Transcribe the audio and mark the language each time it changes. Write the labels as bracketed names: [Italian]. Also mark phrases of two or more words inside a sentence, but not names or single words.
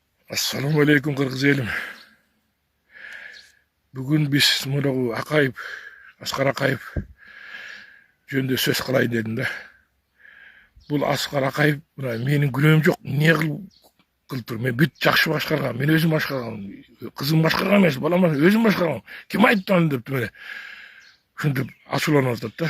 [Arabic] السلام عليكم [Kyrgyz] Кыргыз элим. Бүгүн биз Muragu Akayip, Askar Akayip жөнүндө сөз кылайын дедим да. Бул Аскар Акаев менин күнөөм жок. Эмне кылып тур? Мен бүт жакшы башкаргам. Мен өзүм башкаргам. Кызым башкарган эмес, балам өзүм башкаргам. Ким айтты аны деп мына. Ушинтип ачууланып атат да.